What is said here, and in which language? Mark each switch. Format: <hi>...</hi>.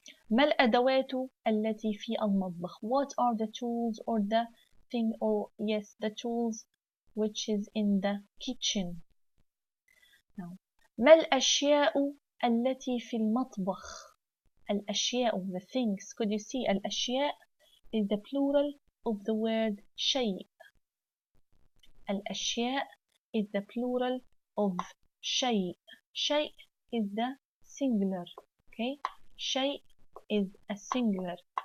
<ar>ما الأدوات التي في المطبخ?</ar> <en>What are the tools or the thing or yes the tools which is in the kitchen? Now,</en> <ar>ما الأشياء التي في المطبخ؟ الأشياء</ar> <en>the things. Could you see الأشياء is the plural of the word شيء. الأشياء is the plural of شيء. شيء is the singular. Okay, شيء is a singular.</en>